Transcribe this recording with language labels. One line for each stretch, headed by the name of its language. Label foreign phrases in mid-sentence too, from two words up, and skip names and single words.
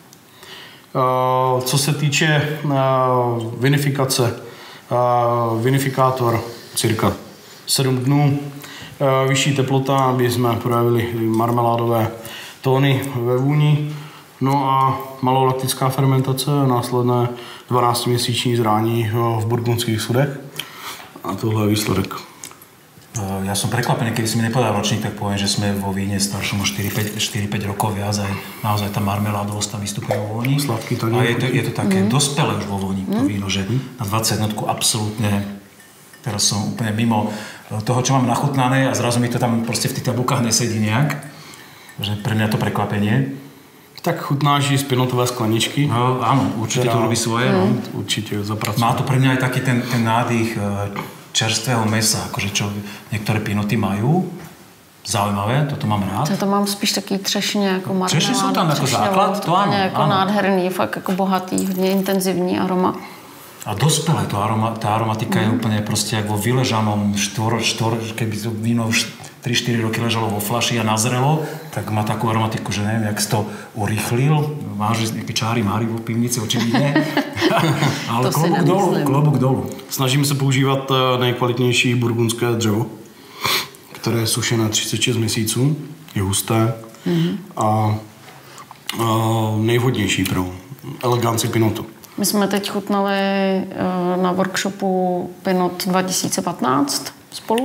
Czech: Co se týče vinifikace, vinifikátor cirka 7 dnů, vyšší teplota, aby jsme projevili marmeládové tóny ve vůni, no a malolaktická fermentace, následné 12-měsíční zrání v burgundských sudech a tohle je výsledek.
Slovak: Ja som prekvapený, keby si mi nepovedal ročník, tak poviem, že sme vo víne staršom 4-5 rokov viac, aj naozaj tá marmeládovosť tam vystupuje vo voni. Sladký to a je to také dospelé už vo voni, to víno, že na 21 absolútne, teraz som úplne mimo toho, čo mám nachutnané a zrazu mi to tam proste v tých tabulkách nesedí nejak. Že pre mňa to prekvapenie.
Czech: Tak chutnáš z pinotové skleničky.
Slovak: No áno, určite to robí svoje. No. Určite zapracuje. Má to pre mňa aj taký ten nádych čerstvého mesa, akože čo niektoré pinoty majú. Zaujímavé, toto mám rád.
Czech: To mám spíš taký třešně jako marmeládu. Třešně jsou tam jako základ, to ano. Jako nádherný, fakt jako bohatý, hodně intenzivní aroma.
Slovak: A dospelé tá aromatika je úplne proste jak vo vyležanom keby to víno už 3-4 roky ležalo vo flaši a nazrelo, tak má takú aromatiku, že neviem, jak si to urýchlil. Máš nejaké čáry máry vo pivnici, očividne. Ale klobúk dolu.
Czech: Snažím se používat nejkvalitnější burgundské dřevo, které je sušené 36 měsíců, je husté a nejvhodnější pro eleganci pinotu. My jsme teď chutnali na workshopu Pinot 2015 spolu.